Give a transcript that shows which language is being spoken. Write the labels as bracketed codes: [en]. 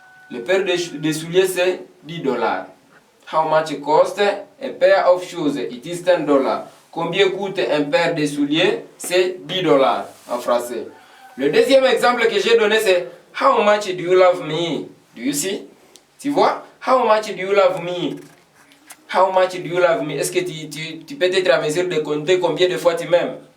[fr] Le paire de souliers c'est $10. [en] How much cost a pair of shoes? It is $10. [fr] Combien coûte un paire de souliers? C'est $10 en français. Le deuxième exemple que j'ai donné c'est [en] How much do you love me? Do you see? [fr] Tu vois? [en] How much do you love me? How much do you love me? [fr] Est-ce que tu peux être à mesure de compter combien de fois tu m'aimes?